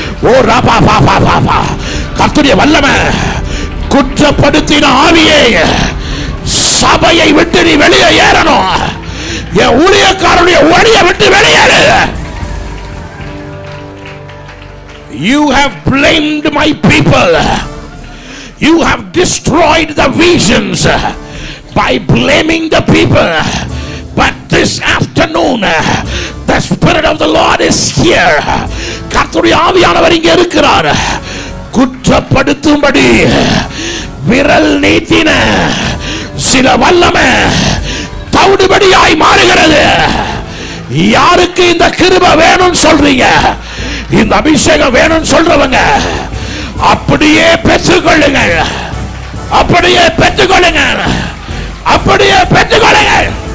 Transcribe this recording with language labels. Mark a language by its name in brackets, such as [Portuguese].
[Tamil] ஓ ராபா பாபா பாபா, கர்த்தருடைய வல்லமை. குற்றப்படுத்தின ஆவியே, சபையை விட்டு நீ வெளியே ஏறணும். என் ஊழியக்காரனுடைய ஒளியை விட்டு வெளியேறு. [English] You have blamed my people. You have destroyed the visions by blaming the people. But this afternoon the Spirit of the Lord is here. [Tamil] கர்த்தருடைய ஆவியானவர் இங்கே இருக்கிறார். குற்றப்படுத்தும்படி விரல் நீட்டின சில வல்லமை தவிடுபடியாய் மாறுகிறது. யாருக்கு இந்த கிருபை வேணும் சொல்றீங்க, இந்த அபிஷேகம் வேணும் சொல்றவங்க அப்படியே பெற்றுக்கொள்ளுங்கள், அப்படியே பெற்றுக்கொள்ளுங்கள், அப்படியே பெற்றுக்கொள்ளுங்கள்.